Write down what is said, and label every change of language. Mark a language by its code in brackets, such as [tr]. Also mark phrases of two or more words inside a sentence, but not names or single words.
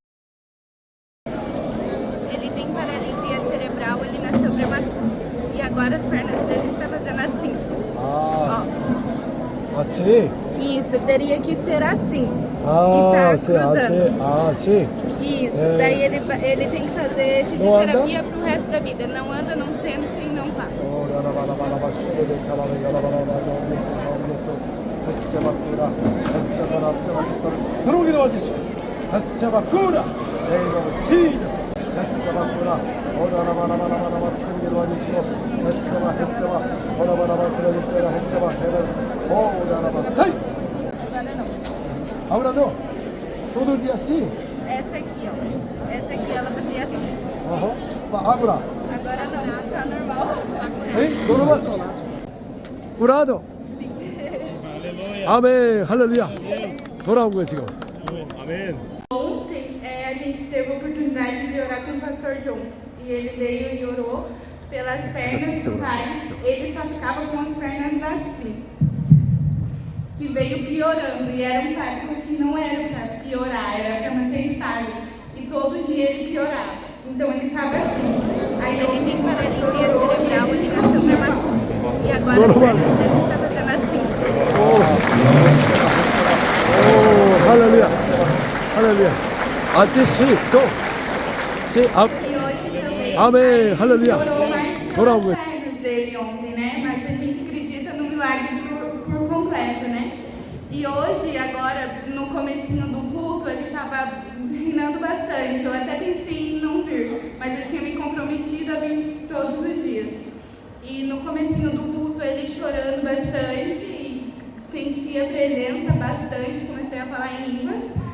[pt] Ele tem paralisia cerebral, ele nasceu prematuro e agora as pernas dele estão fazendo assim. sim. Isso, teria que ser assim. sim. Isso, daí ele tem que fazer fisioterapia pro resto da vida. Não anda, não senta e não vai. 들어오기도 와주시고 하스바쿠라 네이버 지저스 하스바쿠라 오라라바라바라바라 큰일 와주시고 하스바 오라바라바 그러니까 하스바 오라라바 사이 Agora não. Agora não. Todo dia assim? Essa aqui, ó. Essa aqui ela fazia assim. Agora. Agora não, tá normal. Ei, normal. Curado. [ko] 아멘, 할렐루야. 돌아온 거예요 지금. 아멘. [pt] Ontem a gente teve a oportunidade de orar com o pastor John. E ele veio e orou pelas pernas do pai. Ele só ficava com as pernas assim. Que veio piorando. E era um pacto que não era para piorar, era para manter estável. E todo dia ele piorava. Então ele ficava assim. Aí ele tem paralisia cerebral, ele nasceu prematuro. E agora as pernas dele estão fazendo assim. [ko] 할렐루야. 할렐루야. 아티스 또. [pt] E hoje também. [ko] 아멘, 할렐루야. [pt] Orou mais [ko] 돌아온 거예요. [pt] pelas pernas dele ontem, né? Mas a gente acredita no milagre por completo, né? E hoje, agora, no comecinho do culto, ele estava reinando bastante. Eu até pensei em não vir, mas eu tinha me comprometido a vir todos os dias. E no comecinho do culto, ele chorando bastante e senti a presença bastante, comecei a falar em línguas.